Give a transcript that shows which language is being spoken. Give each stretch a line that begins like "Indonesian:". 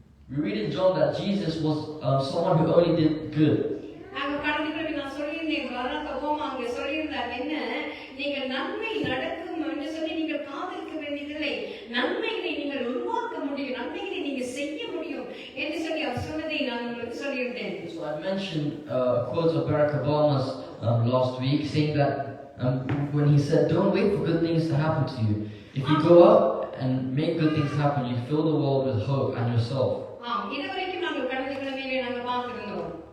English: We read in John that Jesus was someone who only did good.
Tamil: நாங்கள் கடந்த கிழமை நான் சொல்லியிருந்தேன், பராக் ஒபாமா அங்கே சொல்லியிருந்தார் என்ன, நீங்கள் நன்மை நடக்கும் என்று சொல்லி நீங்கள் காத்திருக்க வேண்டியதில்லை, நன்மைகளை நீங்கள் உருவாக்க முடியும், நன்மைகளை நீங்கள் செய்ய முடியும் என்று சொல்லி அவர் சொன்னதை நான் உங்களுக்கு சொல்லியிருந்தேன்.
English: So I mentioned a quote of Barack Obama's last week, saying that when he said, "Don't wait for good things to happen to you. If you go out and make good things happen, you fill the world with hope and yourself."
Tamil: ஆம், இதுவரைக்கும் நாங்கள் கடந்த கிழமையிலே நாங்கள் பார்த்திருந்தோம்.